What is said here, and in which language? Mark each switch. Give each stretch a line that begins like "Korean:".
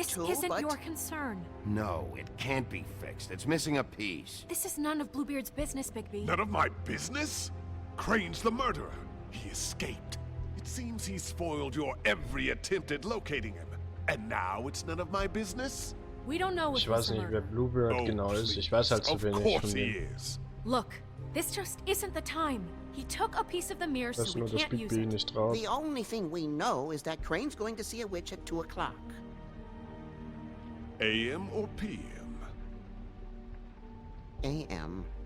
English: This isn't your concern. No, it can't be fixed. It's missing a piece. This is none of Bluebeard's business, Bigby. None of my business? Crane's the murderer. He escaped. It seems he spoiled your every attempt at locating him. And now it's none of my business? We don't know if
German: Ich weiß nicht, wer Bluebeard genau ist. Ich weiß halt zu wenig von dem.
English: Look, this just isn't the time. He took a piece of the mirror, so we can't use it.
German: Nicht drauf.
English: The only thing we know is that Crane's going to see a witch at 2 o'clock. AM or PM? AM.